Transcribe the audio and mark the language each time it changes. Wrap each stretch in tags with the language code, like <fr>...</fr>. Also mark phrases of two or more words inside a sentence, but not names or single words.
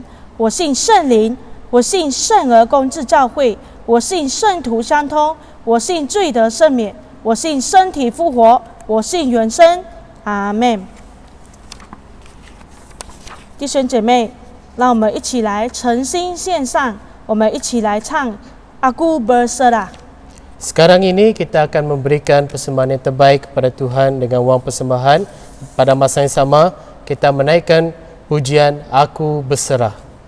<zh>我信圣灵，我信圣而公之教会，我信圣徒相通，我信罪得赦免，我信身体复活，我信永生。阿们。弟兄姐妹，让我们一起来诚心献上，我们一起来唱 Aku Berserah。</zh> <ms>Sekarang ini kita akan memberikan persembahan yang terbaik kepada Tuhan dengan wang persembahan. Pada masa yang sama, kita menaikkan pujian Aku Berserah.</ms>